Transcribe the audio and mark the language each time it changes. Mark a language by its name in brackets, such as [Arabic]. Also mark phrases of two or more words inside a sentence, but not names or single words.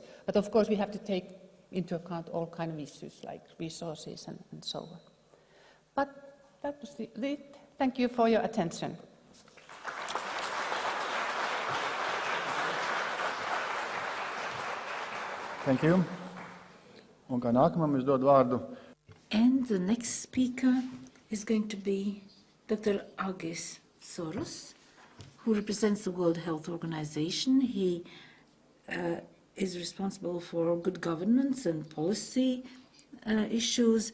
[English] But of course we have to take into account all kinds of issues like resources and so on. But that was it. Thank you for your attention. Thank you. [Latvian] Un kā nākamam es dodu vārdu. [English] And the next speaker is going to be Dr. Edgars, who represents the World Health Organization. He is responsible for good governance and policy issues.